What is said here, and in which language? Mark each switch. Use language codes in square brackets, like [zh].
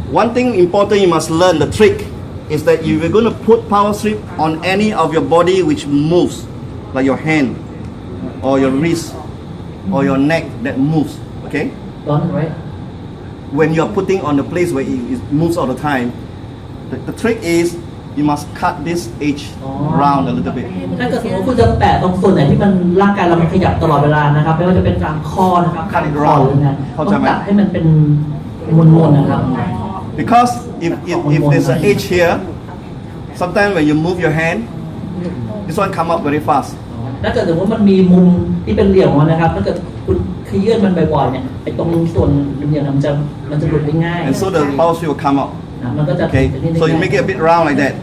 [en] One thing important you must learn, the trick, is that if you're going to put power strip on any of your body which moves, like your hand, or your wrist, or your neck that moves, okay? Don't right When you're putting on the place where it moves all the time, the trick is you must cut this edge round a little bit. [th] ถ้าเกิดสมมติคุณจะแปะตรงส่วนไหนที่มันร่างกายเรามันขยับตลอดเวลานะครับไม่ว่าจะเป็นกลางคอนะครับกลางคอหรือไงต้องตัดให้มันเป็นมนๆนะครับ [en] Because if there's an edge here, sometimes when you move your hand, this one come up very fast. [th] ถ้าเกิดสมมติมันมีมุมที่เป็นเหลี่ยมของมันนะครับถ้าเกิดคุณขยื่นมันบ่อยๆเนี่ยไอ้ตรงส่วนเหลี่ยมๆมันจะหลุดได้ง่าย [en] And so the power strip will come up. [th] มันก็จะ [en] Okay, so you make it a bit round like that.